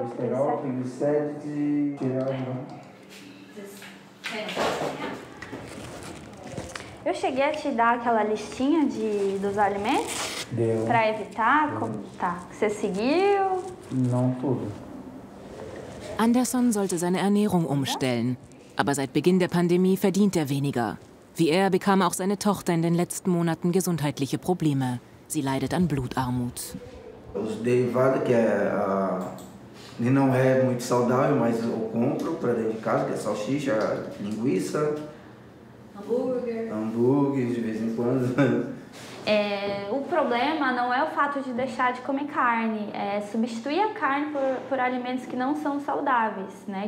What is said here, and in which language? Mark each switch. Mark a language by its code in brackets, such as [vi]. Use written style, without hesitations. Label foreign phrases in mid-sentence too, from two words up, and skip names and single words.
[pt] triglicérides e tireoide. Eu cheguei a te dar aquela listinha dos alimentos? Deu. Para evitar? Como tá? Você seguiu? Não tudo. [de] Anderson sollte seine Ernährung umstellen. Aber seit Beginn der Pandemie verdient er weniger. Wie er bekam auch seine Tochter in den letzten Monaten gesundheitliche Probleme. Sie leidet an Blutarmut. [pt] Os derivados que não é muito saudável, mas eu compro para dentro de casa, que é salsicha, linguiça, hambúrguer de vez em quando. O problema não é o fato de deixar de comer carne, é substituir a carne por alimentos que não são saudáveis, né?